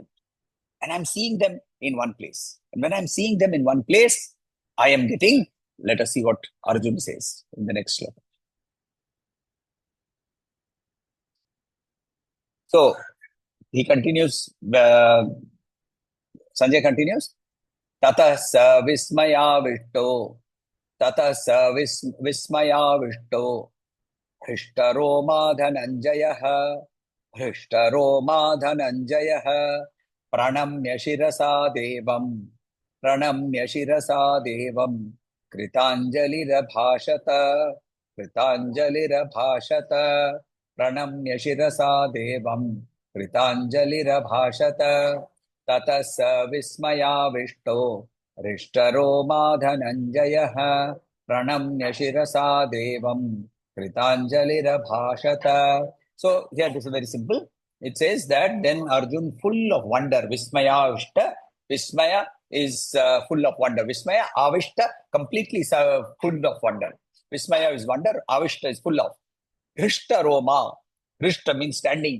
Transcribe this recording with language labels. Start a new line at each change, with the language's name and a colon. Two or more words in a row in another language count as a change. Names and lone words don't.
English: And I'm seeing them in one place. And when I'm seeing them in one place, I am getting, let us see what Arjuna says in the next sloka. So he continues, Sanjay continues,
Sanskrit: Tata sa vismaya vishto, Tata sa vismaya vishto, Hrishtaro Dhananjayah, Hrishtaro Dhananjayah, Pranamya Shirasa Devam, Pranamya Shirasa Devam, Kritanjalira Bhashata, Kritanjalira Bhashata, Pranamya Shirasa Devam, Kritanjalira Bhashata, Tatas Vismaya Vishto, Rishtaro Dhananjayah, Pranamya Shirasa Devam, Kritanjalira Bhashata.
English: So here this is very simple. It says that then Arjun full of wonder,
Sanskrit: Vismaya Avishta.
English: Vismaya is full of wonder.
Sanskrit: Vismaya, Avishta,
English: completely full of wonder. Vismaya is wonder, Avishta is full of.
Sanskrit: Rishta Roma.
English: Rishta means standing.